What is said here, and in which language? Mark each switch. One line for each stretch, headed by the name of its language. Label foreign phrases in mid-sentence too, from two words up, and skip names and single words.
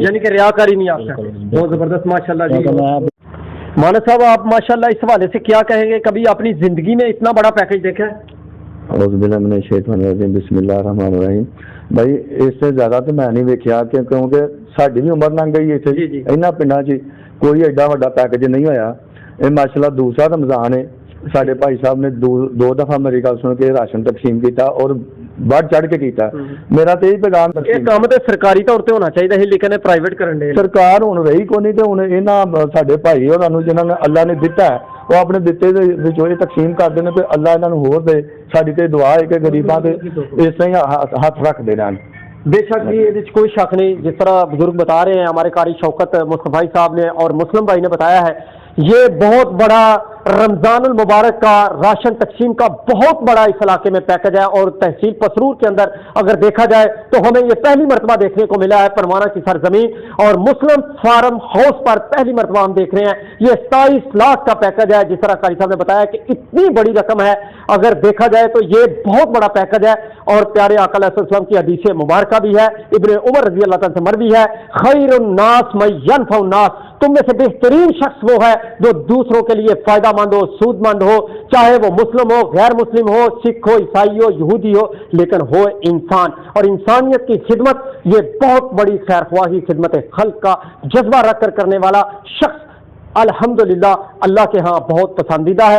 Urdu: یعنی کہ ریاکاری نہیں آپ کا۔ بہت زبردست
Arabic: ماشاء اللہ
Urdu: جی۔ مانا صاحب آپ
Arabic: ماشاء اللہ
Urdu: اس حوالے سے کیا کہیں گے، کبھی اپنی زندگی میں اتنا بڑا پیکج دیکھا ہے؟
Arabic: اعوذ باللہ من الشیطان الرجیم، بسم اللہ الرحمن الرحیم۔
Punjabi: بھائی اس سے زیادہ تو میں نہیں ویکھیا کیونکہ ساری بھی عمر لنگ گئی اتنے انہاں پنڈاں 'چ کوئی ایڈا وڈا پیکج نہیں ہویا۔
Urdu: یہ ماشاءاللہ دوسرا رمضان ہے، سارے بھائی صاحب نے دو دفعہ میری گل سن کے راشن تقسیم کیتا اور بڑھ چڑھ کے کیتا۔ میرا تو یہی پیغام یہ کام تو سرکاری طور تے ہونا چاہیے لیکن پرائیویٹ کرن دے
Punjabi: سرکار ہن رہی کو نہیں تے ہن انہاں ساڈے بھائی ہوراں نوں جنہاں نے اللہ نے دتا ہے وہ اپنے دتے دے وچوں یہ تقسیم کردے نے کہ اللہ انہاں نوں ہور دے۔ ساڈی تے دعا ہے کہ غریباں تے اس طرح ہی ہاتھ رکھ دے رہن۔
Urdu: بے شک جی، یہ کوئی شک نہیں، جس طرح بزرگ بتا رہے ہیں ہمارے قاری شوکت مصطفی صاحب نے اور مسلم بھائی نے بتایا ہے، یہ بہت بڑا رمضان المبارک کا راشن تقسیم کا بہت بڑا اس علاقے میں پیکج ہے، اور تحصیل پسرور کے اندر اگر دیکھا جائے تو ہمیں یہ پہلی مرتبہ دیکھنے کو ملا ہے پروانہ کی سرزمین، اور مسلم فارم ہاؤس پر پہلی مرتبہ ہم دیکھ رہے ہیں یہ 27 لاکھ کا پیکج ہے۔ جس طرح قاری صاحب نے بتایا کہ اتنی بڑی رقم ہے، اگر دیکھا جائے تو یہ بہت بڑا پیکج ہے، اور پیارے آقا
Arabic: علیہ السلام
Urdu: کی حدیث مبارکہ بھی ہے، ابن عمر رضی اللہ تعالیٰ سے مروی ہے،
Arabic: خیر الناس من ینفع الناس،
Urdu: تم میں سے بہترین شخص وہ ہے جو دوسروں کے لیے فائدہ مند ہو، سود مند ہو، چاہے وہ مسلم ہو، غیر مسلم ہو، سکھ ہو، عیسائی ہو، یہودی ہو، لیکن ہو انسان، اور انسانیت کی خدمت یہ بہت بڑی خیر خواہی خدمت خلق کا جذبہ رکھ کر کرنے والا شخص الحمدللہ اللہ کے ہاں بہت پسندیدہ ہے۔